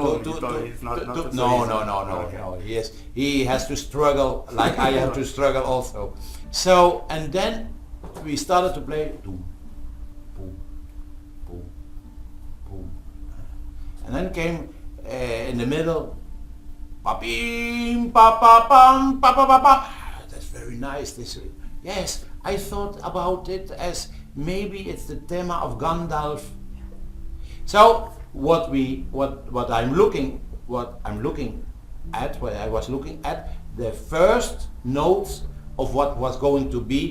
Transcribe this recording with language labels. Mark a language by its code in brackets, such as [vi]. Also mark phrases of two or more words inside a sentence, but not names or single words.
[en] No. He has to struggle like I have to struggle also. So, and then we started to play boom, boom, boom, boom, and then came in the middle, pa-pim, pa-pa-pam, pa-pa-pa-pa. That's very nice. Yes, I thought about it as maybe it's the theme of Gandalf. So what I was looking at the first notes of what was going to be